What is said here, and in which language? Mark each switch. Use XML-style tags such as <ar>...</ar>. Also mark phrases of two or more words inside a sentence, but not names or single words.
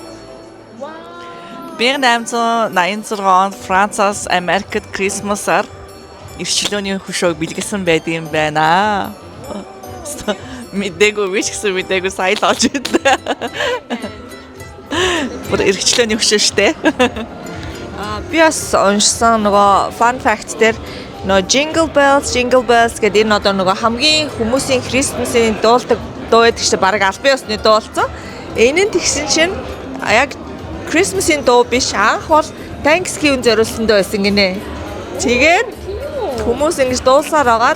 <mn>1886 онд Францаас Америкт Крисмсаар эрх чөлөөний хөшөөг бэлгэлсэн байдаг юм байна. Мэдээгүй биш гэсэн мэдээгүй сайн л олж ирлээ. Бүр эрх чөлөөний хөшөө штэ. Би бас уншсан нөгөө fun fact дээр нөгөө Jingle Bells гэдэг энэ одоо нөгөө хамгийн хүмүүсийн Christmas-ийн дуулдаг дуу байдаг чинь бараг албан ёсны дуу болсон. Энэ нь тэгсэн чинь яг Christmas-ийн дуу биш анх бол Thanksgiving зориулсан дуу байсан гинэ. Тэгээд хүмүүс ингэж дуулсаар байгаа.</mn>